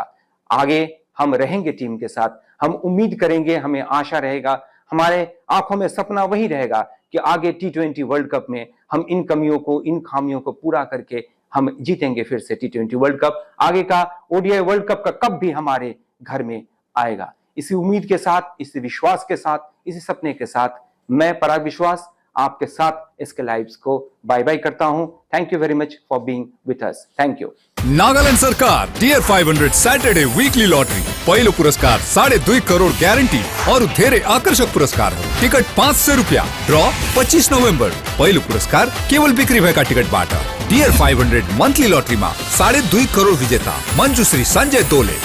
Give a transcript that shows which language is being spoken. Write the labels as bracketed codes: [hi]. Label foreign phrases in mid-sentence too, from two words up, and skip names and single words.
[hi] आगे हम रहेंगे टीम के साथ, हम उम्मीद करेंगे, हमें आशा रहेगा, हमारे आंखों में सपना वही रहेगा कि आगे T20 वर्ल्ड कप में हम इन कमियों को, इन खामियों को पूरा करके हम जीतेंगे फिर से T20 वर्ल्ड कप। आगे का ODI वर्ल्ड कप का कप भी हमारे घर में आएगा। इसी उम्मीद के साथ, इसी विश्वास के साथ, इसी सपने के साथ मैं पराग विश्वास आपके साथ इसके लाइव्स को [en] bye bye [hi] करता हूं। [en] thank you very much for being with us. thank you. [ne] नागालैंड सरकार डियर 500 सैटरडे वीकली लॉटरी पहिलो पुरस्कार 2.5 करोड़ ग्यारेंटी और धेरै आकर्षक पुरस्कार। टिकट 500 रुपया। ड्रॉ 25 नोभेम्बर। पहिलो पुरस्कार केवल बिक्री भएका टिकटबाट। डियर 500 मन्थली लटरीमा 2.5 करोड़ विजेता मञ्जुश्री सञ्जय दोले।